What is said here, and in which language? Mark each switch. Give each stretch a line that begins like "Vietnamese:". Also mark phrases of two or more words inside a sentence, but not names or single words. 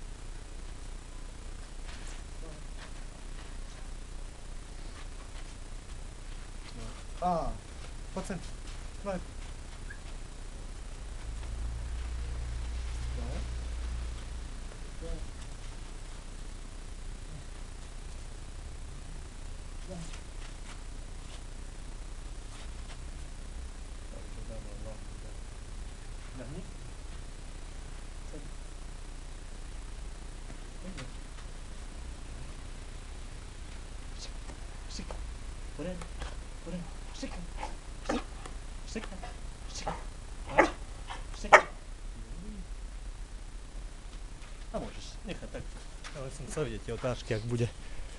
Slovak: No. No. Poď sem. No. No. No. No. Lahni. Sedni. Šik. Poren. Poren. Šik. Šik. Šik. Šik. Šik. A môžeš nechať tak. Ale som chcel vidieť tie otázky, ak bude.